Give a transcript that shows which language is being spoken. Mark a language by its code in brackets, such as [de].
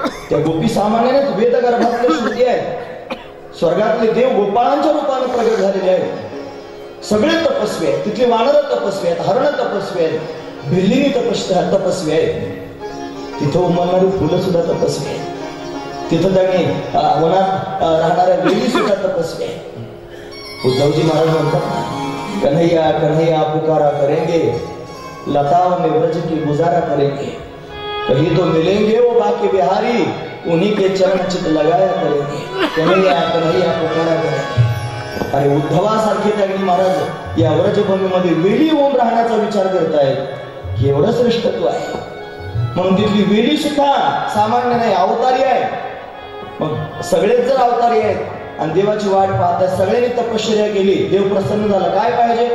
[mr] त्या गोपी सामान्य नाहीत, वेद गर्भातले श्रुती आहेत. स्वर्गातले देव गोपाळांच्या रूपाने प्रगट झालेले आहेत. सगळे तपस्वी आहेत. तिथले वानर तपस्वी आहेत, हरण तपस्वी आहेत, भिल्लिनी तपस्वी आहेत. तिथं उमलणारी फुलं सुद्धा तपस्वी आहेत. तिथं त्यांनी वनात राहणाऱ्या वेली सुद्धा तपस्वी आहेत. उद्धवजी महाराज म्हणतात, [hi] कन्हैया कन्हैया पुकारा करेंगे, लताओं में ब्रज की गुजारा करेंगे, कहीं तो मिलेंगे वो बाकी बिहारी, उन्हीं के चरण चित लगाया करेंगे. कन्हैया कन्हैया पुकारा करेंगे. [mr] अरे उद्धवासारखे त्यांनी महाराज या व्रजभूमीमध्ये वेली होऊन राहण्याचा विचार करतायत. एवढं श्रेष्ठत्व आहे. म्हणून तिथली वेली सुद्धा सामान्य नाही, अवतारी आहे. मग सगळेच जर अवतारी आहेत आणि देवाची वाट पाहतात, सगळ्यांनी तपश्चर्या केली, देव प्रसन्न झाला. काय पाहिजे?